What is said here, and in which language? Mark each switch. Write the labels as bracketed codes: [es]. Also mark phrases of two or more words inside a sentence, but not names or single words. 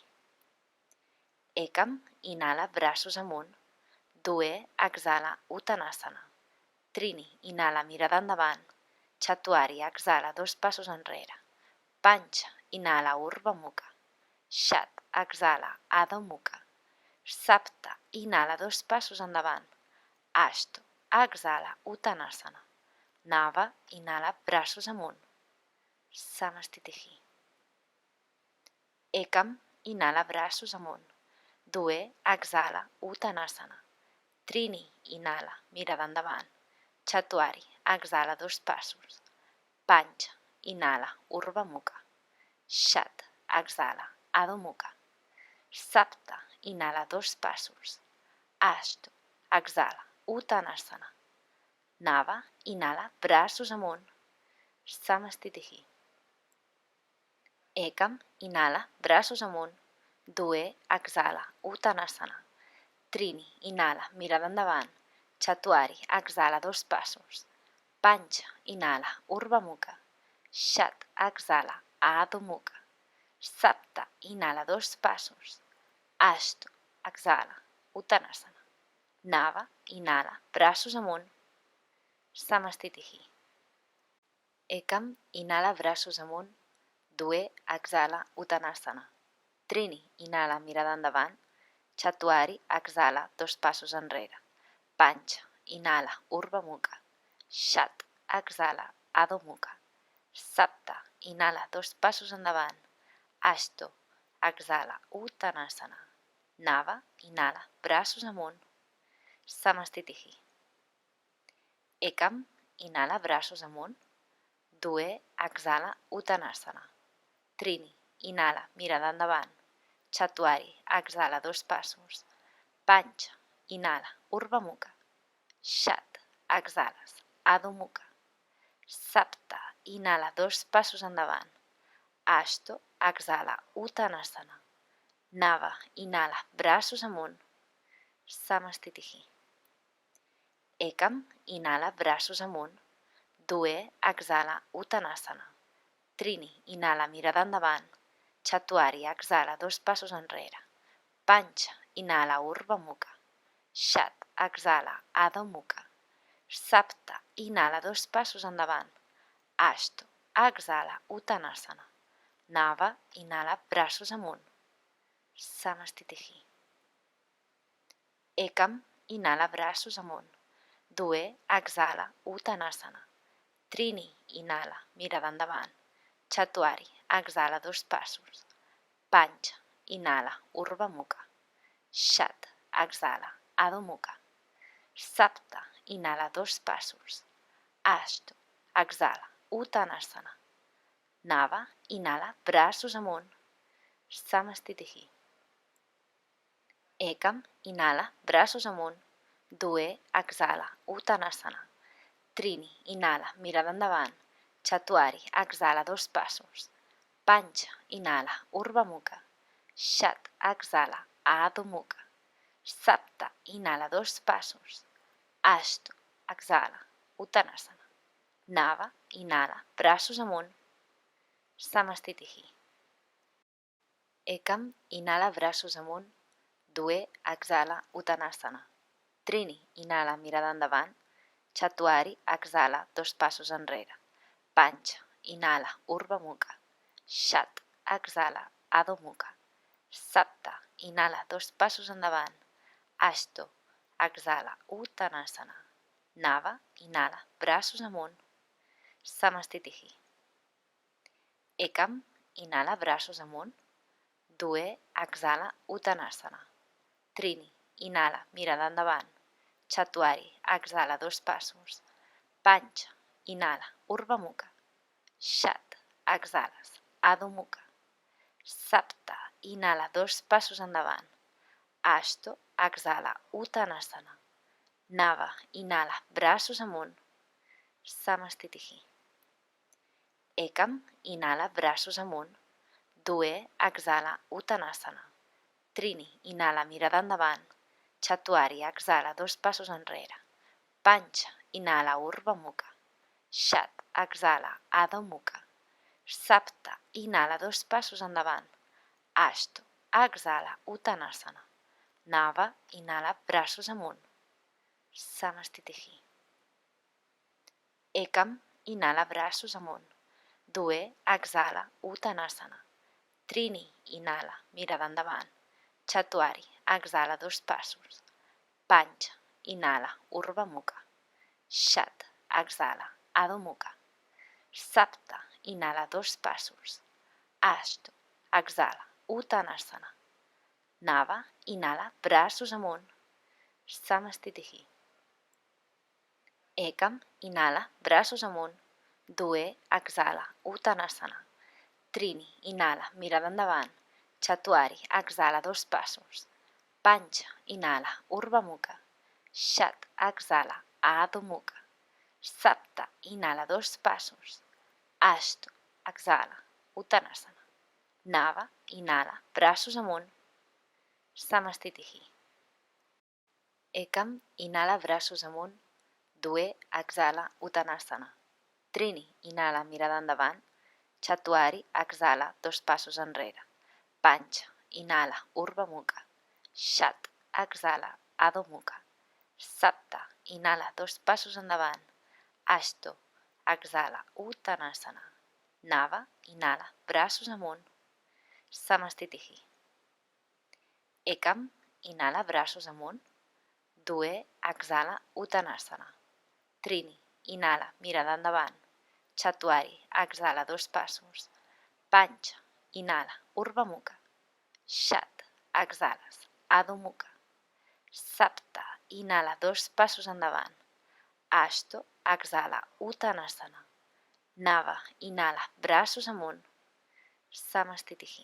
[ca] Ekam, inhala, braços amunt. Due, exhala, Uttanasana. Trini, inhala, mirada endavant. Chatuari, exhala 2 passos enrere. Pancha, inhala, Urdhva Mukha. Shat, exhala, Adho Mukha. Sapta, inhala 2 passos endavant. Ashto, exhala, Uttanasana. Nava, inhala, braços amunt. Samastitihi. Ekam, inhala, braços amunt. Due, exhala, Uttanasana. Trini, inhala, mirada endavant. Chatuari, exhala 2 passos. Pancha, inhala, Urdhva Mukha. Shat, exhala, Adho Mukha. Sapta, inhala 2 passos. Ashto, exhala, Uttanasana. Nava, inhala, braços amunt. Samastitihi. Ekam, inhala, braços amunt. Due, exhala, Uttanasana. Trini, inhala, mirada endavant. Chatuari, exhala, 2 passos. Pancha, inhala, Urdhva Mukha. Shat, exhala, Adho Mukha. Sapta, inhala, 2 passos. Ashto, exhala, Uttanasana. Nava, inhala, braços amunt. Samastitihi. Ekam, inhala, braços amunt. Due, exhala, Uttanasana. Trini, inhala, mirada endavant. Chatuari, exhala, 2 passos enrere. Pancha, inhala, Urdhva Mukha. Shat, exhala, Adho Mukha. Sapta, inhala, 2 passos endavant. Ashto, exhala, Uttanasana. Nava, inhala, braços amunt. Samastitihi. Ekam, inhala, braços amunt. Due, exhala, Uttanasana. Trini, inhala, mirada endavant. Chatuari, exhala, 2 passos. Pancha, inhala, Urdhva Mukha. Shat, exhales, Adho Mukha. Sapta, inhala, 2 passos endavant. Ashto, exhala, Uttanasana. Nava, inhala, braços amunt. Samastitihi. Ekam, inhala, braços amunt. Due, exhala, Uttanasana. Trini, inhala, mirada endavant. Chatuari, exhala, 2 passos enrere. Pancha, inhala, Urdhva Mukha. Shat, exhala, Adho Mukha. Sapta, inhala, 2 passos endavant. Ashto, exhala, Uttanasana. Nava, inhala, braços amunt. Samastitihi. Ekam, inhala, braços amunt. Due, exhala, Uttanasana. Trini, inhala, mirada endavant. Chatuari, exhala, 2 passos. Pancha, inhala, Urdhva Mukha. Shat, exhala, Adho Mukha. Sapta, inhala, 2 passos. Ashto, exhala, Uttanasana. Nava, inhala, braços amunt. Samastitihi. Ekam, inhala, braços amunt. Due, exhala, Uttanasana. Trini, inhala, mirada endavant. Chatuari, exhala, 2 passos. Pancha, inhala, Urdhva Mukha. Shat, exhala, Adho Mukha. Sapta, inhala, 2 passos. Ashto, exhala, Uttanasana. Nava, inhala, braços amunt. Samastitihi. Ekam, inhala, braços amunt. Due, exhala, Uttanasana. Trini, inhala, mirada endavant. Chatuari, exhala, 2 passos enrere. Pancha, inhala, Urdhva Mukha. Shat, exhala, Adho Mukha. Sapta, inhala, 2 passos endavant. Ashto, exhala, Uttanasana. Nava, inhala, braços amunt. Samastitihi. Ekam, inhala, braços amunt. Due, exhala, Uttanasana. Trini, inhala, mirada endavant. Chatuari, exhala, 2 passos. Pancha, inhala, Urdhva Mukha. Shat, exhales, Adho Mukha. Sapta, inhala, 2 passos endavant. Ashto, exhala, Uttanasana. Nava, inhala, braços amunt. Samastitihi. Ekam, inhala, braços amunt. Due, exhala, Uttanasana. Trini, inhala, mirada endavant. Chatuari, exhala, 2 passos enrere. Pancha, inhala, Urdhva Mukha. Shat, exhala, Adho Mukha. Sapta, inhala, 2 passos endavant. Ashto, exhala, Uttanasana. Nava, inhala, braços amunt. Samastitihi. Ekam, inhala, braços amunt. Due, exhala, Uttanasana. Trini, inhala, mirada endavant. Chatuari, exhala, 2 passos. Pancha, inhala, Urdhva Mukha. Shat, exhala, Adho Mukha. Sapta, inhala, 2 passos. Ashto, exhala, Uttanasana. Nava, inhala, braços amunt. Samastitihi. Ekam, inhala, braços amunt. Due, exhala, Uttanasana. Trini, inhala, mirada endavant. Chatuari, exhala, 2 passos. Pancha, inhala, Urdhva Mukha. Shat, exhala, Adho Mukha. Sapta, inhala, 2 passos. Ashto, exhala, Uttanasana. Nava, inhala, braços amunt. Samastitihi. Ekam, inhala braços amunt. Due, exhala, Uttanasana. Trini, inhala, mirada endavant. Chatuari, exhala, dos passos enrere. Pancha, inhala, Urdhva Mukha. Shat, exhala, Adho Mukha. Sapta, inhala, dos passos endavant. Ashto, exhala, Uttanasana. Nava, inhala, braços amunt. Samastitihi. Ekam, inhala, braços amunt. Due, exhala, Uttanasana. Trini, inhala, mirada endavant. Chatuari, exhala, dos passos. Pancha, inhala, Urdhva Mukha. Shat, exhales, Adho Mukha. Sapta, inhala, dos passos endavant. Ashto, exhala, Uttanasana. Nava, inhala, braços amunt. Samastitihi.